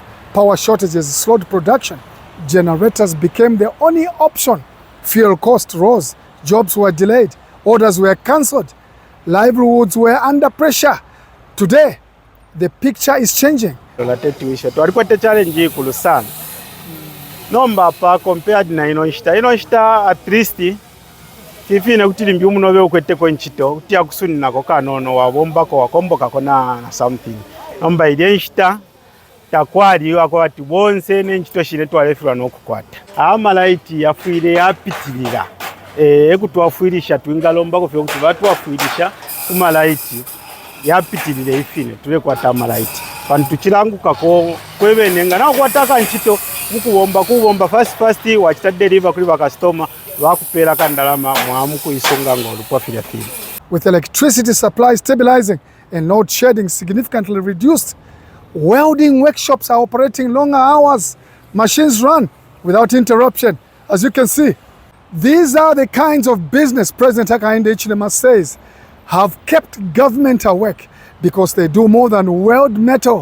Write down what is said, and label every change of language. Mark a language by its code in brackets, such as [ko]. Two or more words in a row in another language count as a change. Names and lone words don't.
[en] Power shortages slowed production. Generators became the only option. Fuel costs rose. Jobs were delayed. Orders were cancelled. Livelihoods were under pressure. Today, the picture is changing. [bem] Twalipata challenge ikulu sana. Nomba pa compared na inoishita [en] at least [bem] fifine kutili mbyumu nobe ukweteko nchito kutia kusuni nako kanono wabombako wakomboka kona na something. Nomba ile nchita takwali wako ati bonse n'enchito shine twalefirwa n'okukwata. Amalaiti yafuire yapitilira. Ekutwafuirisha twingalomba fyo kuti batwafuirisha kumalaiti yapitilire ifine tulekwata amalaiti. Pantu chilanguka ko kwebenenga na kwataka nchito kubomba fast wachita deliver kuli customer wakupera kandalama mwamuku isonga ngolo kwafira fili. [en] With electricity supply stabilizing and load shedding significantly reduced, welding workshops are operating longer hours. Machines run without interruption. As you can see, these are the kinds of business President Hakainde Hichilema says have kept government awake, because they do more than weld metal.